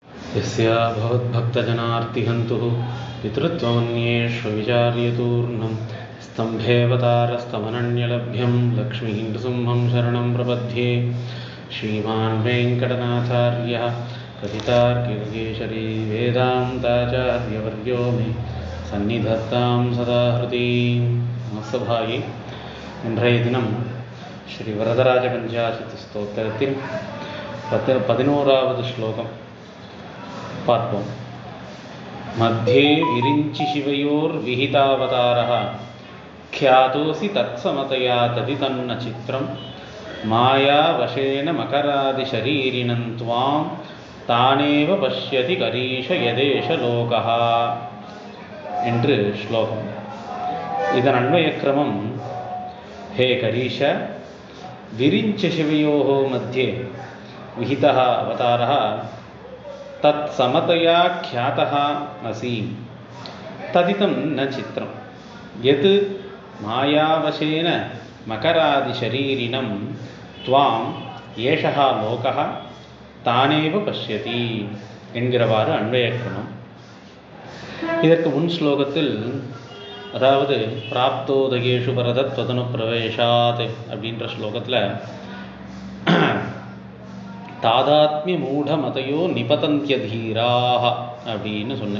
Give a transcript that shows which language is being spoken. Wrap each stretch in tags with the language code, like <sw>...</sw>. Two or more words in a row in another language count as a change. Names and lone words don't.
<sa>यस्या भवद्भक्तजनार्तिहन्तुः पितृत्वमन्येष्वविचार्यतूर्णं स्तम्भेऽवतारस्तमनन्यलभ्यं लक्ष्मीं नृसिंहं शरणं प्रपद्ये। श्रीमान् वेङ्कटनाथार्यः कवितार्किककेसरी वेदान्ताचार्यवर्यो मे सन्निधत्तां सदा हृदि।</sa> <ta>நமஸ்தபாயி. இன்றைய தினம் ஸ்ரீ வரதராஜ பஞ்சாசத் ஸ்தோத்திரத்தில் 11வது ஸ்லோகம் பார்ப்போம்.</ta> <sa>मध्ये विरिञ्चि शिवयोर् विहितावतारः ख्यातोऽसि तत्समतया तदितन्न चित्रं मायावशेन मकरादिशरीरिणं त्वां तानेव पश्यति करीश यदेश लोकः</sa> <ta>என்று ஸ்லோகம். இதன் அன்வயக்கிரமம்,</ta> <sa>हे करीश विरिञ्च शिवयोः मध्ये विहितः अवतारः तत्समतया ख्यातः असि तदितं न चित्रं यत् मायावशेन मकरादिशरीरिणं त्वां एषः लोकः तानेव पश्यति</sa> <ta>என்கிறவாறு அன்வயக்கிரமம். இதற்கு முன் ஸ்லோகத்தில், அதாவது</ta> <sa>प्राप्तोदकेषु परतत्त्वतनु प्रवेशात्</sa> <ta>அப்படின்ற ஸ்லோகத்தில்</ta> <sa>तादात्म्य मूढमतयो निपतन्त्यधीराः</sa> <ta>அப்படின்னு சொன்னேன்.</ta>